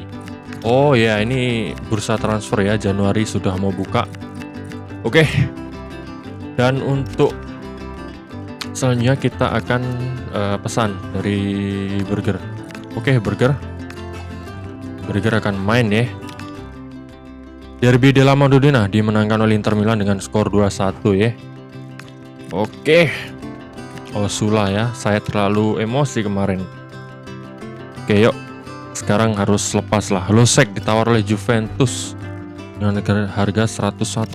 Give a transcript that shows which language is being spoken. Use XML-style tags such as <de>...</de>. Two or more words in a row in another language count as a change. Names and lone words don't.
<id>Oh ya, ini bursa transfer ya, Januari sudah mau buka. Oke. Dan untuk selanjutnya kita akan pesan dari Burger. Oke, Burger akan main ya. Derby della Madonnina dimenangkan oleh Inter Milan dengan skor 2-1 ya. Oke. Osula ya, saya terlalu emosi kemarin. Oke, yuk. Sekarang harus lepas lah. Losek ditawar oleh Juventus dengan harga 101.</id>